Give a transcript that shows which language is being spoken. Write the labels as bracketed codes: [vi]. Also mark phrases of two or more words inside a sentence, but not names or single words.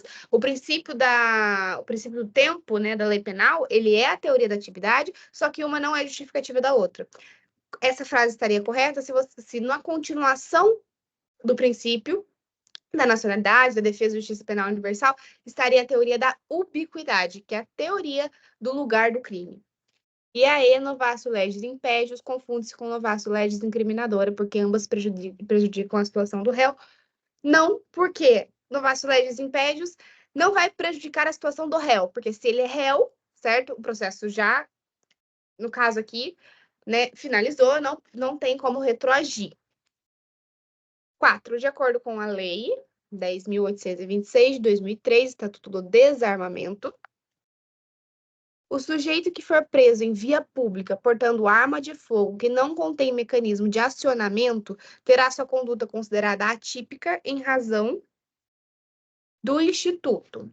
[pt] O princípio do tempo, né, da lei penal, ele é a teoria da atividade, só que uma não é justificativa da outra. Essa frase estaria correta se na continuação do princípio da nacionalidade, da defesa da justiça penal universal, estaria a teoria da ubiquidade, que é a teoria do lugar do crime. E aí, [la] novatio legis impédios [pt] confunde-se com [la] novatio legis [pt] incriminadora, porque ambas prejudicam a situação do réu. Não, porque [la] novatio legis impédios [pt] não vai prejudicar a situação do réu, porque se ele é réu, certo? O processo já, no caso aqui, né, finalizou, não tem como retroagir. 4. De acordo com a lei 10.826 de 2003, Estatuto do Desarmamento, o sujeito que for preso em via pública portando arma de fogo que não contém mecanismo de acionamento terá sua conduta considerada atípica em razão do Instituto.